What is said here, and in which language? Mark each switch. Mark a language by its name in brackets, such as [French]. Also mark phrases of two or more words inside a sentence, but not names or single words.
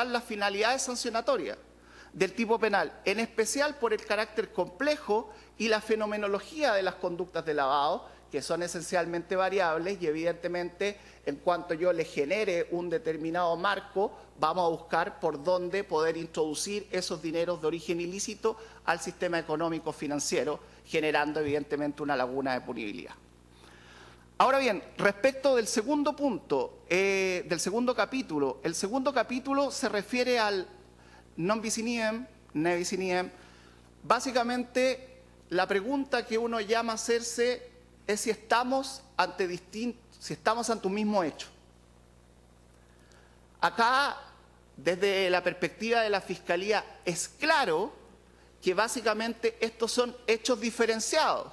[Spanish] las finalidades sancionatorias del tipo penal, en especial por el carácter complejo y la fenomenología de las conductas de lavado, que son esencialmente variables y evidentemente en cuanto yo le genere un determinado marco, vamos a buscar por dónde poder introducir esos dineros de origen ilícito al sistema económico financiero, generando evidentemente una laguna de punibilidad. Ahora bien, respecto del segundo punto, del segundo capítulo, el segundo capítulo se refiere al [Latin] non bis in idem, ne bis in idem. [Spanish] Básicamente, la pregunta que uno llama a hacerse es si estamos ante un mismo hecho. Acá, desde la perspectiva de la Fiscalía, es claro que básicamente estos son hechos diferenciados.